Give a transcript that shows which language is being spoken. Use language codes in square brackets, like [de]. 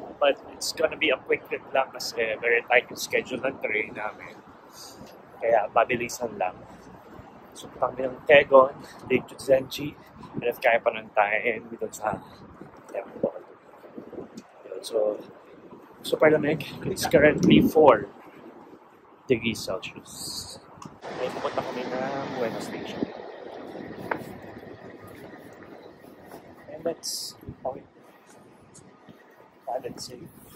[en] But it's gonna be a quick trip [tl] lang kasi [en] very tight yung schedule ng train namin. [tl] Kaya mabilisan lang. So kami ng Quezon, Lake Chuzenji, [en] and if [tl] kaya pa ng time dito sa temple. So, super lamig. [en] It's currently 4 degrees Celsius. [tl] May pupunta kami ng Buena Station. [en] And that's okay. Let's see.